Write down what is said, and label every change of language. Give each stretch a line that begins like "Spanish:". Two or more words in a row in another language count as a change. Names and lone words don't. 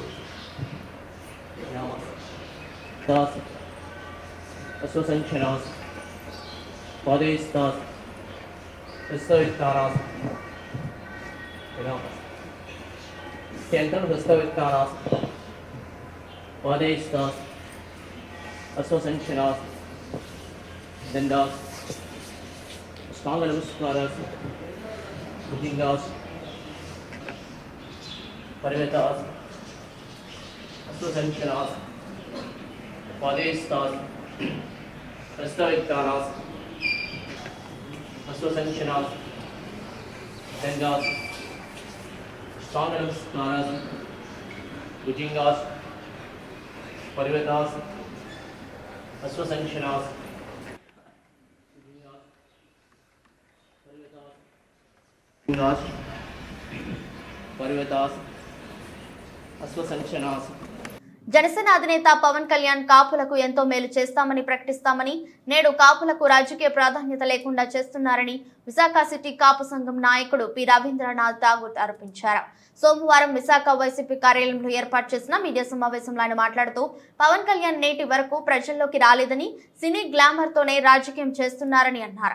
English: Das, Aswasanshanas, Padestas, Hastavitanas, Central Hastavitanas, Padestas, Aswasanshanas, then the strong namaskaras, bhujangas, parivetas, aswasanshanas, padestas, prastavitanas, aswasanshanas, then the strong namaskaras, bhujangas, parivetas, aswasanshanas, Parivetas, Aswasanshanas.
Telugu: జనసేన అధినేత పవన్ కళ్యాణ్ కాపులకు ఎంతో మేలు చేస్తామని ప్రకటిస్తామని నేడు కాపులకు రాజకీయ ప్రాధాన్యత లేకుండా చేస్తున్నారని విశాఖ సిటీ కాపు సంఘం నాయకుడు పి రవీంద్రనాథ్ ఠాగూర్ ఆరోపించారు. సోమవారం విశాఖ వైసీపీ కార్యాలయంలో ఏర్పాటు చేసిన మీడియా సమావేశంలో ఆయన మాట్లాడుతూ పవన్ కళ్యాణ్ నేటి వరకు ప్రజల్లోకి రాలేదని
English: cine glamour
Telugu: తోనే రాజకీయం చేస్తున్నారని అన్నారు.